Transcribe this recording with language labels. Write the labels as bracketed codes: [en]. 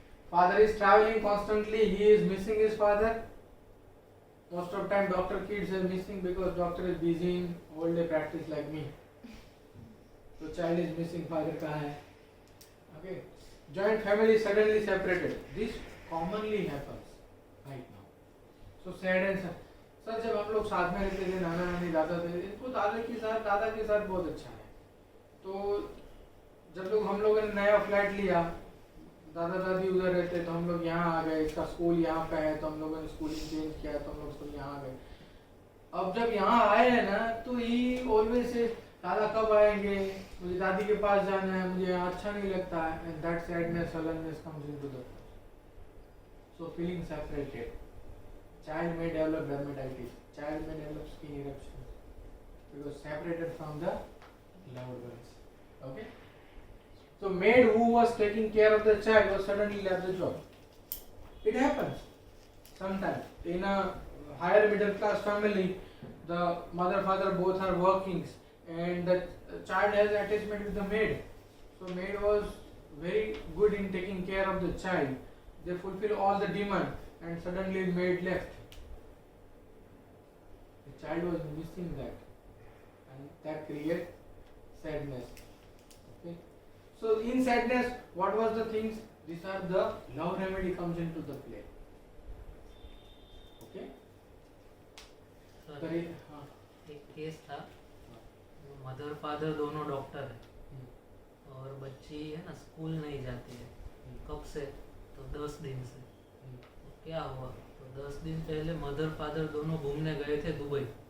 [en] Father is traveling constantly. He is missing his father. Most of time doctor kids are missing because doctor is busy in all day practice like me. So child is missing, father [hi] कहाँ है? [en] Okay. Joint family suddenly separated. This commonly happens right now. So sad and sad. [hi] Sir जब हम लोग साथ में रहते थे, नाना नानी दादा थे, इनको दादा के साथ बहुत अच्छा है. तो जब हम लोगों ने नया फ्लैट लिया, दादा दादी उधर रहते तो हम लोग यहाँ आ गए. इसका स्कूल यहाँ पे है तो हम लोगों ने स्कूलिंग चेंज किया तो हम लोग स्कूल यहाँ आ गए. अब जब यहाँ आए हैं ना तो ही ऑलवेज से दादा कब आएंगे, मुझे दादी के पास जाना है, मुझे यहाँ अच्छा नहीं लगता है. [en] And that sadness sullenness comes into the so feeling separated. Child may develop dermatitis. Child may develop skin eruptions because separated from the loved ones. Okay. So maid who was taking care of the child was suddenly left the job. It happens sometimes in a higher middle class family. The mother father both are working and the child has attachment with the maid. So maid was very good in taking care of the child. They fulfill all the demand. And suddenly maid left. The child was missing that, and that creates sadness. Okay. So in sadness, what was the things? These are the love remedy comes into the play. Okay. [hi] Sir एक case था, mother father दोनों doctor है और बच्ची है ना school नहीं जाती है. कब से? तो 10 दिन से. क्या हुआ? तो 10 दिन पहले मदर फादर दोनों घूमने गए थे दुबई.